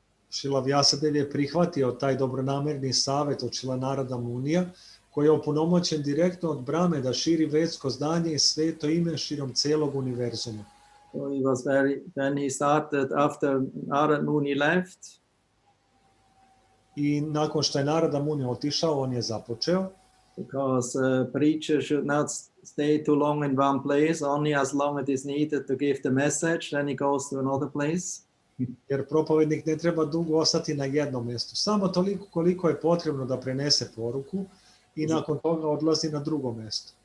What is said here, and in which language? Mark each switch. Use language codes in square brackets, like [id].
[sr] Srila Vyasadev je prihvatio taj dobronamerni savjet od Srila Narada Munija, koji je opunomoćen direktno od Brahme da širi vedsko znanje I sveto ime širom celog univerzuma. [en] So he was then he started after Narad Muni left. [sr] I nakon što je Narada Muni otišao, on je započeo. [en] Because preacher should not stay too long in one place, only as long as it is needed to give the message, then he goes to another place. [sr] Jer propovednik ne treba dugo ostati na jednom mjestu, samo toliko koliko je potrebno da prenese poruku I nakon toga odlazi na drugo mjesto.